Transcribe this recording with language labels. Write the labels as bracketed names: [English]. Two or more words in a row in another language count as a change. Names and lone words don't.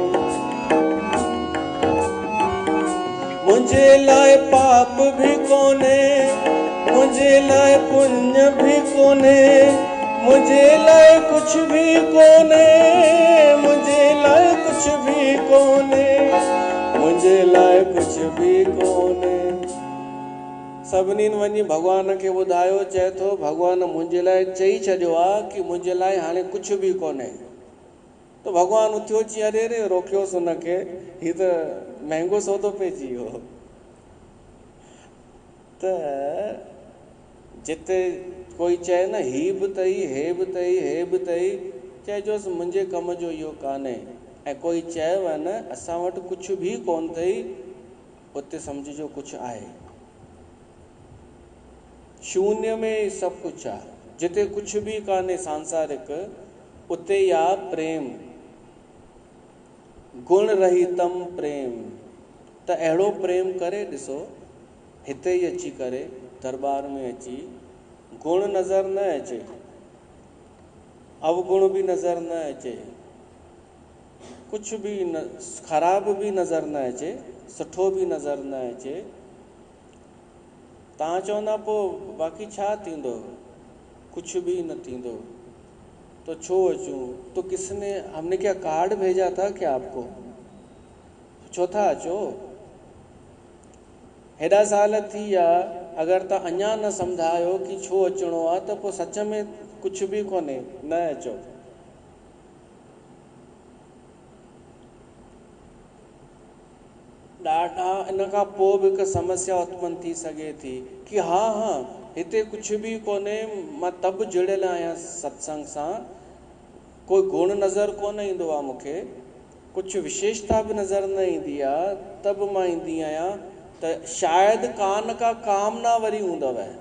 [Sindhi] मुंहिंजे लाइ पाप बि कोन्हे, मुंहिंजे लाइ पुण्य बि कोन्हे, मुंहिंजे लाइ कुझु बि कोन्हे, मुंहिंजे लाइ कुझु बि कोन्हे, मुंहिंजे लाइ कुझु बि कोन्हे। सभिनी वञी भॻवान खे ॿुधायो, चए थो भॻवान मुंहिंजे लाइ चई छॾियो आहे कि मुंहिंजे लाइ हाणे कुझु बि कोन्हे। त भॻवानु उथियो, चई अरे रे रोकियोसि हुनखे, हीअ त महांगो सौदो पइजी वियो। त जिते कोई चए न ही बि अथई, हे बि अथई, हे बि अथई, चइजोसि मुंहिंजे कम जो इहो कान्हे। ऐं कोई चएव न असां वटि कुझु बि कोन अथई, उते सम्झिजो कुझु आहे। शून्य में सभु कुझु आहे। जिते कुझु बि कान्हे सांसारिक, उते या प्रेम, गुण रहितम प्रेम। त अहिड़ो प्रेम करे ॾिसो, हिते ई अची करे दरबार में अची, गुण नज़र न अचे, अवगुण बि नज़र न अचे, कुझु बि न, ख़राब बि नज़र न अचे, सुठो बि नज़र न अचे। तव्हां चवंदा पोइ बाक़ी छा थींदो, कुझु बि न थींदो, तो छो अचूं, [Hindi] तो किसने, हमने क्या कार्ड भेजा था क्या आपको, [Sindhi] छो था अचो। हेॾा साल थी विया, अगरि तव्हां अञा न सम्झायो कि छो अचिणो आहे, त पोइ सच में कुझु बि कोन्हे, न अचो। ॾाढा इन खां पोइ बि हिकु समस्या उत्पन्न थी सघे थी कि हा हिते कुझु बि कोन्हे, मां तब जुड़ियल आहियां सत्संग सां, कोई गुण नज़र कोन ईंदो आहे मूंखे, कुझु विशेषता बि नज़र न ईंदी आहे, तब मां ईंदी आहियां, त शायदि कान का कामना वरी हूंदव।